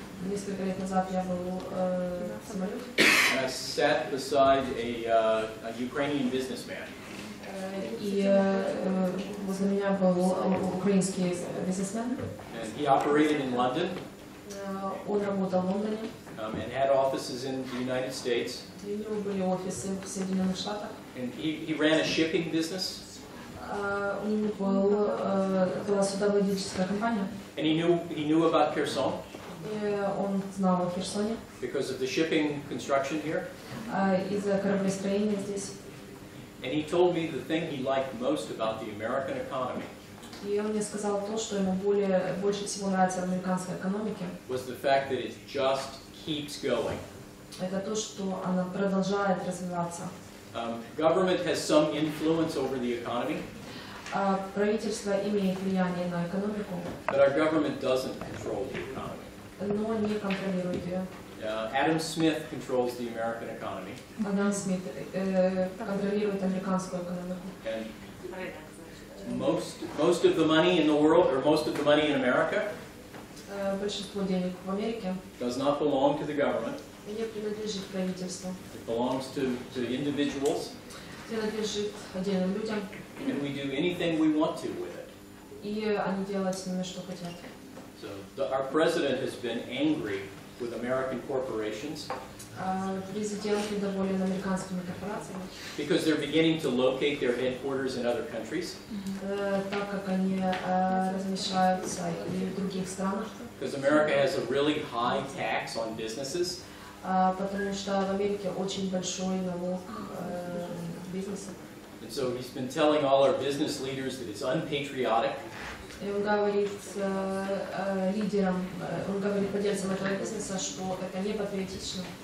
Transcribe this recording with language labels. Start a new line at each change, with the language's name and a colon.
Russian: Несколько лет назад я был в самолете.
English: And I sat beside a Ukrainian businessman.
Russian: И возле меня был украинский бизнесмен.
English: And he operated in London.
Russian: Он работал в Лондоне.
English: And had offices in the United States.
Russian: У него были офисы в Соединенных Штатах.
English: And he ran a shipping business.
Russian: У него была судоводительская компания.
English: And he knew about Kherson.
Russian: И он знал о Херсоне.
English: Because of the shipping construction here.
Russian: Из-за кораблестроения здесь.
English: And he told me the thing he liked most about the American economy.
Russian: И он мне сказал то, что ему больше всего нравится в американской экономике.
English: Was the fact that it just keeps going.
Russian: Это то, что она продолжает развиваться.
English: Government has some influence over the economy.
Russian: Правительство имеет влияние на экономику.
English: But our government doesn't control the economy.
Russian: но не контролирует ее.
English: Adam Smith controls the American economy.
Russian: Адам Смит контролирует американскую экономику.
English: And most of the money in the world, or most of the money in America,
Russian: Большинство денег в Америке
English: does not belong to the government.
Russian: не принадлежит правительству,
English: It belongs to individuals,
Russian: принадлежит отдельным людям,
English: and we do anything we want to with it.
Russian: и они делают с ними что хотят.
English: So our president has been angry with American corporations
Russian: Президент недоволен американскими корпорациями,
English: because they're beginning to locate their headquarters in other countries.
Russian: Так как они размещаются и в других странах.
English: Because America has a really high tax on businesses.
Russian: Потому что в Америке очень большой налог бизнеса.
English: And so he's been telling all our business leaders that it's unpatriotic.
Russian: И он говорит лидерам, он говорит владельцам этого бизнеса, что это не патриотично.